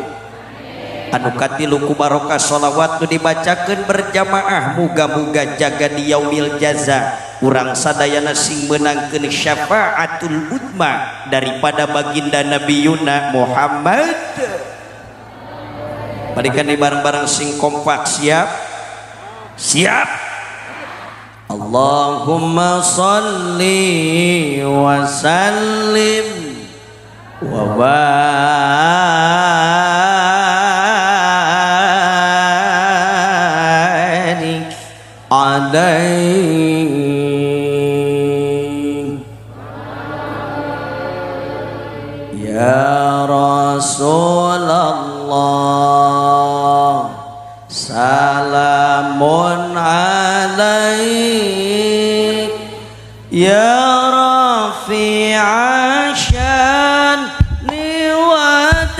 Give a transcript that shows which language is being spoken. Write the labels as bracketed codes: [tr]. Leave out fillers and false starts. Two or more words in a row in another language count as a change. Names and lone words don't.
[su] Anu katilu ku barokah sholawat nu dibacakeun berjamaah muga-muga jaga di [ar] يوم الجزاء [su] urang sadayana sing menangkeun [ar] شفاعة العظمى [su] daripada baginda Nabiyuna Muhammad. Barikan di bareng-bareng sing kompak siap? Siap. [ar] اللهم صل وسلم وبارك عليه يا رسول الله سلام عليك يا رفيع الشان و